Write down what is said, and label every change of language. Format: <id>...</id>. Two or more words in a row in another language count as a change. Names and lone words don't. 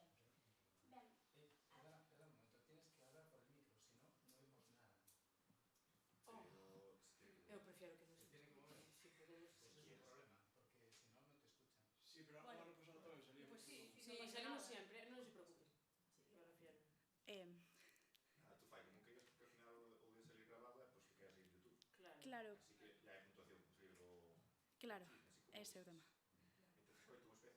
<gl>Ben,</gl> <es>Espera un momento, tienes que hablar por el micro, si no, no oímos nada.</es> <gl>Eu prefiero que nos</gl> <es>Se tiene que mover. Si podemos... Ese es el problema, porque si no, no te escuchan. Sí,</es> <gl>pero bueno, ano pasado tamén salimos.</gl> <es>Pues sí,</es> <gl>salimos sempre, non se preocupen.</gl> <es>Me refiero.</es> <gl>Tú fai como que ao final o de salir grabado, pois que quedas aí en YouTube. claro, Así que ya hai puntuación, conseguir o... claro, ese é o tema. Entonces, coito unhas veces.</gl>